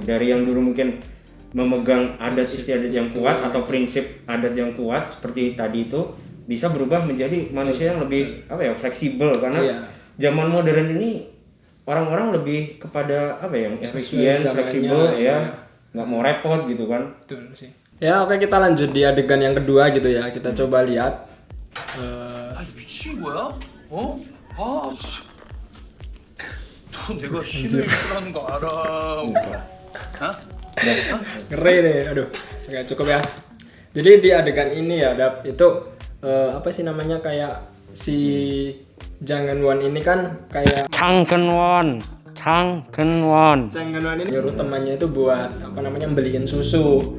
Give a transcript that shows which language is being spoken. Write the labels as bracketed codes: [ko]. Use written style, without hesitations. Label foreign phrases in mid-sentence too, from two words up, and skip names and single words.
[id] Dari yang dulu mungkin memegang adat istiadat yang kuat atau prinsip adat yang kuat seperti tadi itu, bisa berubah menjadi manusia yang lebih fleksibel, karena zaman modern ini orang-orang lebih kepada yang efisien, fleksibel nggak mau repot gitu kan. Betul sih. Ya oke, kita lanjut di adegan yang kedua gitu ya. Kita coba lihat. [ko] 아니 미친 거야? 어? 아, 씨. 너 내가 힘을 쓰라는 거 알아. [id] Ngeri deh, aduh. Oke cukup ya. Jadi di adegan ini ya, itu kayak si Jang Eun-won ini kan kayak Chang Keun-won ini nyuruh temannya itu buat beliin susu.